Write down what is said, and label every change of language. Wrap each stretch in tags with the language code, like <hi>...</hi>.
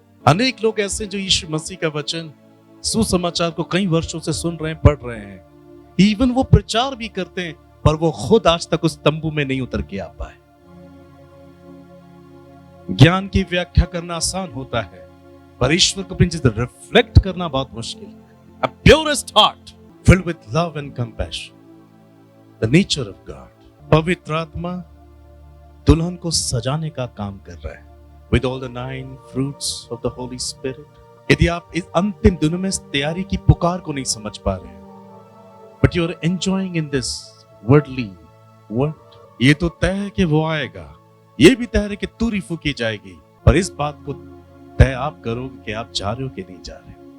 <hi>अनेक लोग ऐसे जो यीशु मसीह का वचन, सुसमाचार को कई वर्षों से सुन रहे हैं, पढ़ रहे हैं, इवन वो प्रचार भी करते हैं, पर वो खुद आज तक उस तंबू में नहीं उतर के आ पाए। ज्ञान की व्याख्या करना आसान होता है, पर ईश्वर को अपनी चीज रिफ्लेक्ट करना बहुत मुश्किल है।</hi> <en>A purest heart filled with love and compassion, the nature of God.</en> <hi>पवित्र आत्मा दुल्हन को सजाने का काम कर रहा है,</hi> <en>with all the 9 fruits of the Holy Spirit.</en> <hi>यदि आप इस अंतिम दिनों में इस तैयारी की पुकार को नहीं समझ पा रहे हैं,</hi> <en>but you are enjoying in this worldly world,</en> <hi>ये तो तय है कि वो आएगा, ये भी तय है कि तुरी फूकी जाएगी, पर इस बात को तय आप करोगे कि आप जा रहे हो कि नहीं जा रहे।</hi>